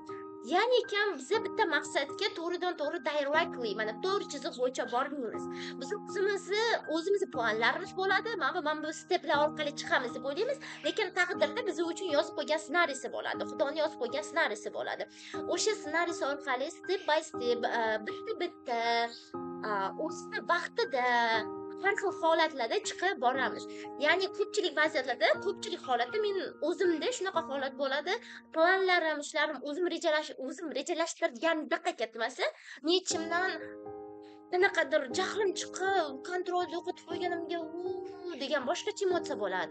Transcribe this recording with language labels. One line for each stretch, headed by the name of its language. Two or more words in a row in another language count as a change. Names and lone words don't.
Uzbek: Ya'ni ekan biza bitta maqsadga to'g'ridan-to'g'ri directly, mana to'g'ri chiziq bo'yicha bormaymiz. Biz o'zimizni planlarimiz bo'ladi. Mana bu steplar orqali chiqamiz deb o'ylaymiz, lekin taqdirda biz uchun yozib qo'ygan ssenariysi bo'ladi. Xudoning yozib qo'ygan ssenariysi bo'ladi. O'sha ssenariysi orqali
English: step by step,
Uzbek: bitta-bitta, o'zini vaqtida har xil holatlarda chiqib boramiz. Ya'ni ko'pchilik vaziyatlarda, ko'pchilik holatda men o'zimda shunaqa holat bo'ladi. Planlarim, ishlarim o'zim rejalashtirgandek ketmasa, nechimdan qanaqadir jahlim chiqib, kontrolni yo'qotib qo'yganimga degan boshqacha emotsiya bo'ladi.